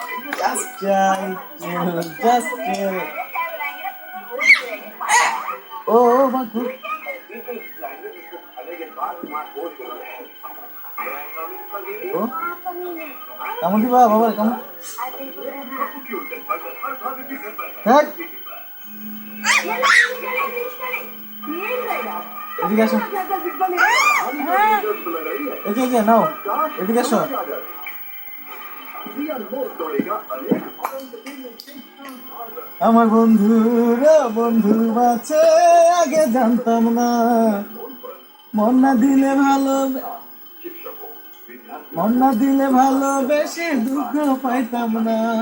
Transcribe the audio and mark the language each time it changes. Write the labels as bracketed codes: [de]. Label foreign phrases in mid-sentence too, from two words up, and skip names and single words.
[en] Just try to, just chill. Oh, my God. [id] Oh, kamu di bawah, bawa kamu. [bn] Hei, এদিকে আসো। এদিকে নাও, এদিকে আসো। আমার বন্ধুরা বন্ধু আছে আগে জানতাম না, মন না দিলে ভালো, মন না দিলে ভালোবেসে দুঃখ পাইতাম না।